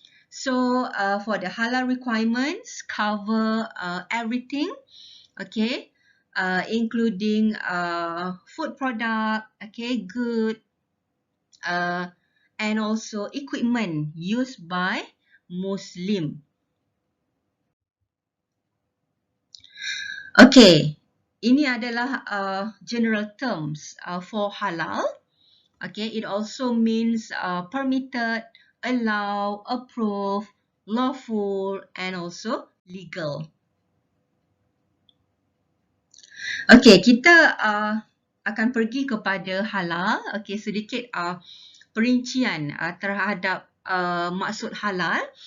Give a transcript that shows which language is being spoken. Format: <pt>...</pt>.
<en>So for the halal requirements cover everything, okay, including food product, okay, good, and also equipment used by Muslim. Okay,</en> <ms>ini adalah</ms> <en>general terms for halal. Okay, it also means permitted, allow, approve, lawful, and also legal.</en> <ms>Okay, kita akan pergi kepada halal. Okay, sedikit perincian terhadap maksud halal.</ms>